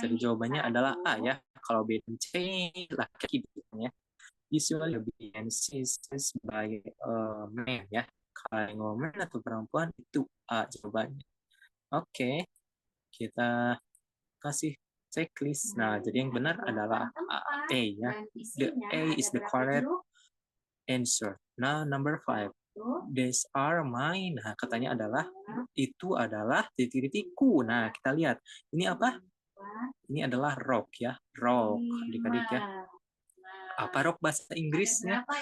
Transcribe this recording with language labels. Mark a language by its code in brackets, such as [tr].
[id] Jadi jawabannya adalah A ya. Kalau B dan C laki gitu ya. [en] Usually be insisted by man ya. [id] Kalau woman atau perempuan itu A jawabannya. Oke, kita kasih checklist. Nah, jadi yang benar adalah A ya. [en] The A is the correct answer. Nah, number 5. These are mine. [id] Nah, katanya adalah itu adalah titik-titikku. Nah, kita lihat. Ini apa? Ini adalah rok ya. Rok, adik-adik ya. Apa rok bahasa Inggrisnya?